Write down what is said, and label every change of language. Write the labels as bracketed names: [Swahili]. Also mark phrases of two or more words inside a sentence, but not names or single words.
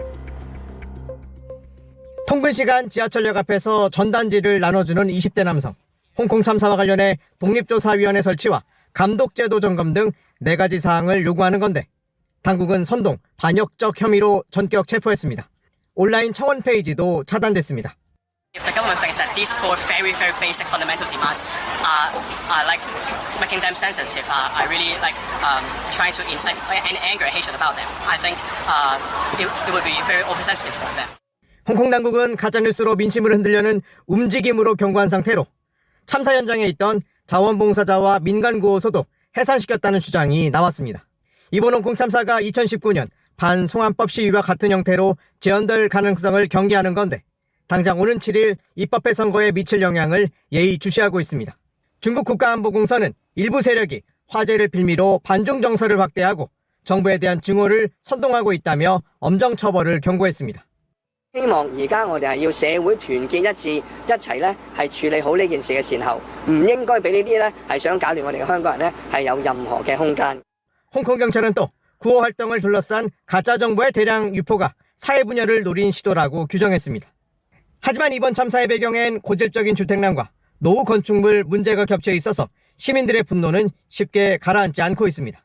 [Korean] 통근 시간 지하철역 앞에서 전단지를 나눠주는 20대 남성. 홍콩 참사와 관련해 독립조사위원회 설치와 감독제도 점검 등 4가지 사항을 요구하는 건데 당국은 선동, 반역적 혐의로 전격 체포했습니다. 온라인 청원 페이지도 차단됐습니다. [English] If the government thinks that these four very basic fundamental demands are like making them sensitive, are really like trying to incite any anger or hatred about them, I think it would be very oversensitive for them. [Korean] 홍콩 당국은 가짜뉴스로 민심을 흔들려는 움직임으로 경고한 상태로 참사 현장에 있던 자원봉사자와 민간구호소도 해산시켰다는 주장이 나왔습니다. 이번 홍콩 참사가 2019년 반송환법 시위와 같은 형태로 재현될 가능성을 경계하는 건데 당장 오는 7일 입법회 선거에 미칠 영향을 예의주시하고 있습니다. 중국 국가안보공서는 일부 세력이 화재를 빌미로 반중 정서를 확대하고 정부에 대한 증오를 선동하고 있다며 엄정 처벌을 경고했습니다. [Cantonese] 希望而家我哋係要社會團結一致，一齊咧係處理好呢件事嘅善後，唔應該俾呢啲咧係想搞亂我哋嘅香港人咧係有任何嘅空間。 [Korean] 홍콩 경찰은 또 구호 활동을 둘러싼 가짜 정보의 대량 유포가 사회 분열을 노린 시도라고 규정했습니다. 하지만 이번 참사의 배경엔 고질적인 주택난과 노후 건축물 문제가 겹쳐 있어서 시민들의 분노는 쉽게 가라앉지 않고 있습니다.